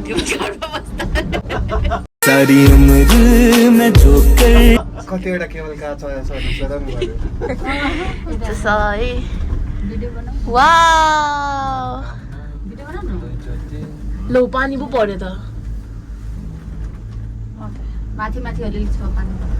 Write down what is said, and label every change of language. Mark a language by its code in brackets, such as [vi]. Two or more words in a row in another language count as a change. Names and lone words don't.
[ne] घरमा बस्दा [hi] सारी उम्र में जोकर [ne] कतिवटा केबल कार चलाउनु पर्यो त्यसो है वाउ लो पानी पो पर्यो त माथि माथि अलिअलि छ पानी